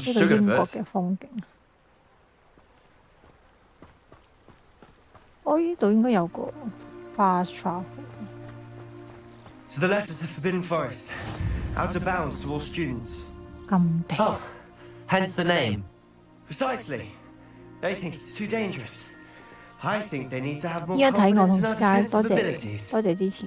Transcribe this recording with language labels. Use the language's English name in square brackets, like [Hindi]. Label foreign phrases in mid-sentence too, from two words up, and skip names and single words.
[Cantonese] 呢個英國 [English] Sugarfoot. [Cantonese] 嘅風景。我呢度應該有個 [English] fast travel。 To the left is the Forbidden Forest. Out of bounds to all students. [Cantonese] 咁地。 [English] Oh, hence the name. Precisely. They think it's too dangerous. I think they need to have more [Cantonese] 依家睇我 [English] confidence [Cantonese] 同 [English] in our [Cantonese] Sky， [English] defensive [Cantonese] 多謝 [English] abilities. [Cantonese] 多謝支持。